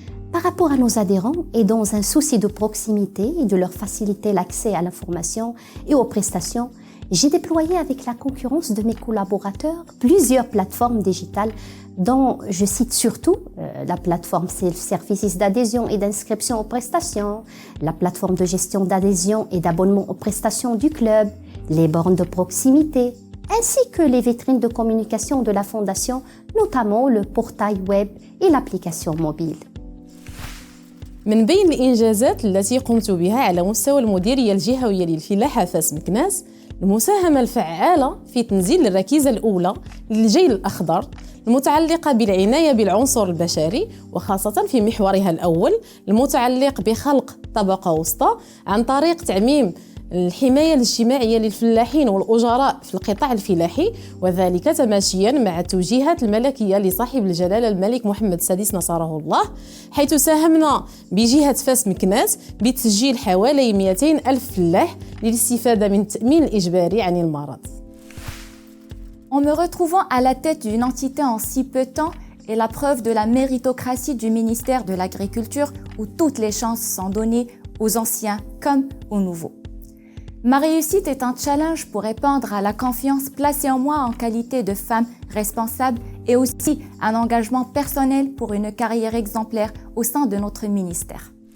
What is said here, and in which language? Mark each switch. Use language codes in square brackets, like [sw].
[fr] Par rapport à nos adhérents et dans un souci de proximité et de leur faciliter l'accès à l'information et aux prestations, j'ai déployé avec la concurrence de mes collaborateurs plusieurs plateformes digitales dont je cite surtout la plateforme Self-Services d'adhésion et d'inscription aux prestations, la plateforme de gestion d'adhésion et d'abonnement aux prestations du club, les bornes de proximité, ainsi que les vitrines de communication de la Fondation, notamment le portail web et l'application mobile. [ar] من بين الإنجازات التي قمت بها على مستوى المديرية الجهوية للفلاحة فاس مكناس المساهمة الفعالة في تنزيل الركيزة الأولى للجيل الأخضر المتعلقة بالعناية بالعنصر البشري وخاصة في محورها الأول المتعلق بخلق طبقة وسطى عن طريق تعميم الحماية الاجتماعية للفلاحين والأجراء في القطاع الفلاحي وذلك تماشيا مع التوجيهات الملكية لصاحب الجلالة الملك محمد السادس نصره الله حيث ساهمنا بجهة فاس مكناس بتسجيل حوالي 200 ألف فلاح للاستفادة من التأمين الإجباري عن المرض. [fr] En me retrouvant à la tête d'une entité en si peu de temps est la preuve de la méritocratie du ministère de l'Agriculture où toutes les chances sont données aux anciens comme aux nouveaux. Ma réussite est un challenge pour répondre à la confiance placée en moi en qualité de femme responsable et aussi un engagement personnel pour une carrière exemplaire au sein de notre ministère.